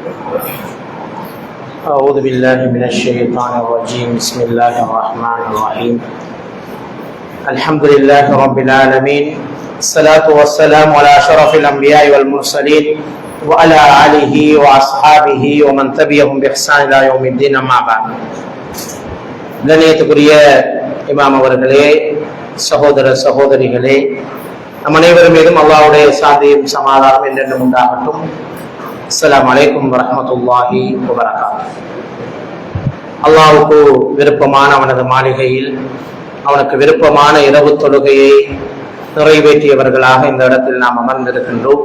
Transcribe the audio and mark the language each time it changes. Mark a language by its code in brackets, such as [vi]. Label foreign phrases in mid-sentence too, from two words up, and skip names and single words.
[ar] أعوذ بالله من الشيطان الرجيم. بسم الله الرحمن الرحيم. الحمد لله رب العالمين. الصلاة والسلام على أشرف الأنبياء والمرسلين وعلى آله وأصحابه ومن تبعهم بإحسان إلى يوم الدين. أما بعد. [ta] கண்ணியத்துக்குரிய இமாம் அவர்களே, சகோதர சகோதரிகளே, நம் அனைவரும் மீதும் அல்லாஹ்வுடைய சாந்தியும் சமாதானம் என்றென்றும் உண்டாகட்டும். [ar] السلام عليكم ورحمة الله وبركاته. [ta] அல்லாஹ்வுக்கு விருப்பமான அவனது மாளிகையில் அவனுக்கு விருப்பமான இரவு தொழுகையை நிறைவேற்றியவர்களாக இந்த இடத்தில் நாம் அமர்ந்திருக்கின்றோம்.